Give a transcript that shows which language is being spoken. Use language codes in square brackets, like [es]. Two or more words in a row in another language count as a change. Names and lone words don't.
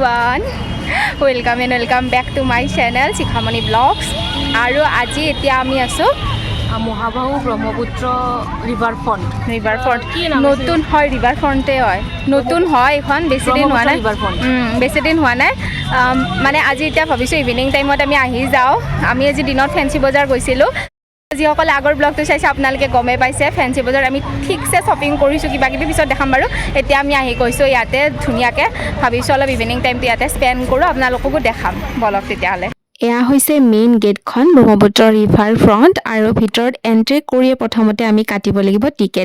[en] everyone, welcome back to my channel Shikhamani Vlogs. [as] আৰু আজি এতিয়া আমি আছোঁ Mohabahu Brahmaputra riverfront নতুন হয় riverfront এ হয় নতুন হয় এখন বেছি দিন হোৱা নাই বেছি দিন হোৱা নাই মানে আজি এতিয়া ভাবিছো [en] evening time [as] ত আমি আহি যাওঁ আমি আজি দিনত fancy bazar গৈছিলো যিসকলে আগৰ ব্লগটো চাইছে আপোনালোকে গমে পাইছে ফেন্সি বজাৰ আমি ঠিকছে শপিং কৰিছো কিবা কিবি পিছত দেখাম বাৰু এতিয়া আমি আহি গৈছো ইয়াতে ধুনিয়াকে ভাবিছো অলপ [en] evening time [as] ইয়াতে স্পেন্ড কৰো আপোনালোককো দেখাম বলক তেতিয়ালে এয়া হৈছে মেইন গেটখন ব্ৰহ্মপুত্ৰ ৰিভাৰ ফ্ৰণ্ট আৰু ভিতৰত এন্ট্ৰি কৰিয়ে প্ৰথমতে আমি কাটিব লাগিব টিকেট